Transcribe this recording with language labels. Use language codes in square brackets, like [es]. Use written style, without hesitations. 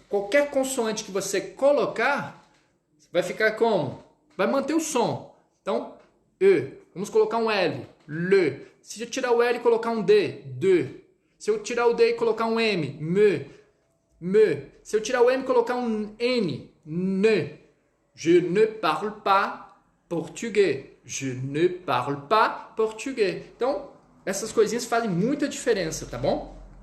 [pt] Qualquer consoante que você colocar, vai ficar como? Vai manter o som. Então, E. Vamos colocar um L, le. Se eu tirar o L e colocar um D, de. Se eu tirar o D e colocar um M, me, me. Se eu tirar o M e colocar um N, ne. [fr] Je ne parle pas portugais. Je ne parle pas portugais. [pt] Então, essas coisinhas fazem muita diferença, tá bom?